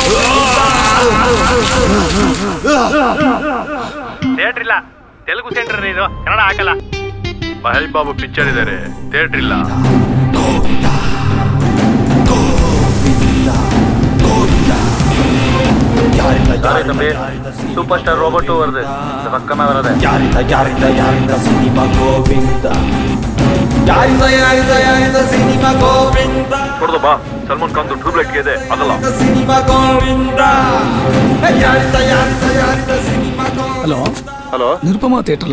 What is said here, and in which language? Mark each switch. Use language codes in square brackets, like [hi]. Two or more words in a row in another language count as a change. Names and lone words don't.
[kn] ಥಿಯೇಟರ್ ಇಲ್ಲ, ತೆಲುಗು ಸೆಂಟರ್ ಇದು, ಕನ್ನಡ ಹಾಕಲ್ಲ. ಮಹೇಶ್ ಬಾಬು ಪಿಕ್ಚರ್ ಇದ್ದಾರೆ, ಥಿಯೇಟರ್ ಇಲ್ಲ. ಗೋವಿಂದ ಗೋವಿಂದ ಗೋವಿಂದ [en] super star [ta] ರೋಬೋಟ್ வருது பக்கமா வரதே [kn] ಯಾರಿಂದ ಸಿನಿಮಾ ಗೋವಿಂದ ಯಾರಿಂದ ಸಿನಿಮಾ ಗೋವಿಂದ ಕೊಡ್ದು ಬಾ ಸಲ್ಮಾನ್ ಖಾನ್ ಟ್ಯೂಬ್ ಲೈಟ್ ಇದೆ ಅದಲ್ಲ ಸಿನಿಮಾ ಗೋವಿಂದ ಯಾರಿಂದ ಸಿನಿಮಾ ಹಲೋ ಹಲೋ ನಿರುಪಮಾ ಥಿಯೇಟರ್ಲಾ?